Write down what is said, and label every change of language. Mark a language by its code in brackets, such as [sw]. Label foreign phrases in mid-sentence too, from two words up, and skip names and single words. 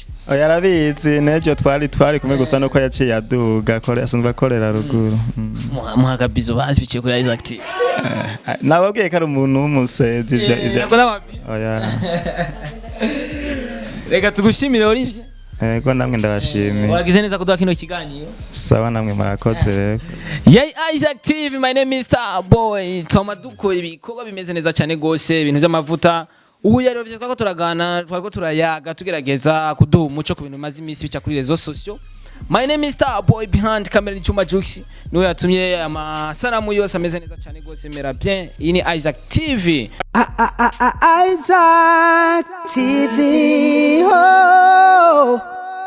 [rn] oya arabizi nejo twari kumwe gusa nuko yaciye aduga kore asanzwe akorera ruguru muhagabizo basi biciye kuri Isaac TV nababwiye ko ari umuntu w'umusezi ivyo oya reka tugushimire Olivier Ego namwe ndabashimiye. wagize neza kuduha kino kiganiro Sawa namwe murakoze rero. [en] Yay Isaac TV, my name is Starboy. [rn] Toma dukora ibikorwa bimeze neza cyane gose, ibintu by'amavuta. Ubu yari byo twako turagana, twako turayaga tugerageza kuduha umuco ku bintu maze imisi bica kuri [fr] rezo sociaux. [en] My name is Starboy, behind camera [rn] ni Chuma Jux. Niwe yatumye amasanamu yose ameze neza cyane gose, mera bien. Iyi ni Isaac TV. Isaac TV. Oh.